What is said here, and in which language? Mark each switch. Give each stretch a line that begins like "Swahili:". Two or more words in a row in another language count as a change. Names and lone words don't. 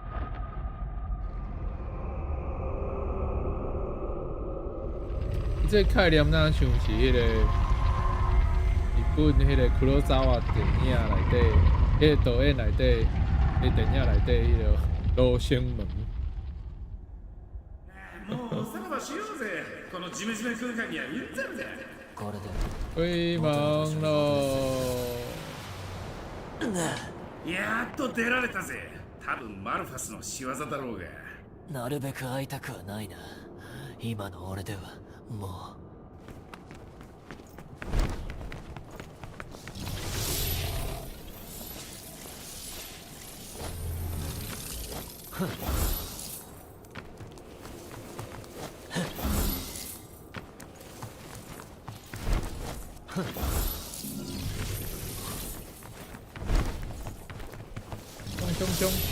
Min Nan Chinese: 这概念哪像是迄个日本迄个黒澤電影内底，迄个導演内底，迄電影内底迄個羅生門。
Japanese: もうさらばしようぜ。このジメジメ空間にはうんざりだ。これで威猛咯！やっと出られたぜ。多分マルファスの仕業だろうが。なるべく会いたくはないな。今の俺ではもう。凶凶！